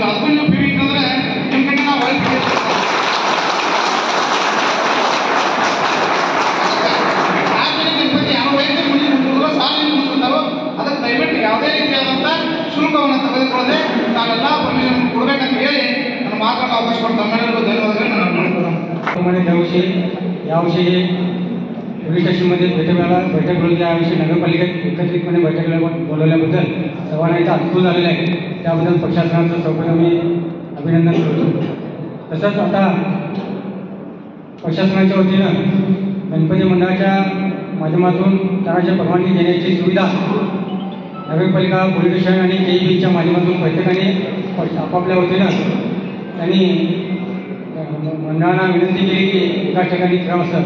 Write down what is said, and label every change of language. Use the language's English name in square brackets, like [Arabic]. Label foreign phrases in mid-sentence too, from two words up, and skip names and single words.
[Kannada] ಅದಕ್ಕೂ ನೀವು ಫೀ ಇಟ್ಟಂದ್ರೆ ನಿಮ್ಮ ಕಡೆ ನಾವು ಒಳ್ಳೆ ಗಣಪತಿ ಯಾವ ವೈದ್ಯ ಮುಂದೆ ಸಾರ್ವಜನಿಕ ಮುಗಿಸ್ತಾರೋ ಅದಕ್ಕೆ ದಯವಿಟ್ಟು ಯಾವುದೇ ರೀತಿಯಾದಂಥ ಶುಲ್ಕವನ್ನು ತೆಗೆದುಕೊಳ್ಳದೆ ನಾವೆಲ್ಲ ಪರ್ಮಿಷನ್ ಕೊಡಬೇಕಂತ ಹೇಳಿ ನನ್ನ ಮಾತಾಡೋ ಅವಕಾಶ ಕೊಟ್ಟು ತಮ್ಮೆಲ್ಲರಿಗೂ ಧನ್ಯವಾದಗಳು ನಾನು [Marathi] प्रमाणे यावर्षी पोलीस स्टेशनमध्ये बैठक बोलली. यावर्षी नगरपालिकेत एकत्रितपणे बैठकीला बोलवल्याबद्दल सर्वांना इथं अनुभव झालेला आहे. त्याबद्दल प्रशासनाचं चौकट मी अभिनंदन करतो. तसंच आता प्रशासनाच्या वतीनं गणपती मंडळाच्या माध्यमातून कराच्या परवानगी देण्याची सुविधा नगरपालिका पोलीस स्टेशन आणि KEBच्या माध्यमातून प्रत्येकाने आपापल्या वतीनं त्यांनी मंडळांना विनंती केली की एकाच ठिकाणी करावं असं.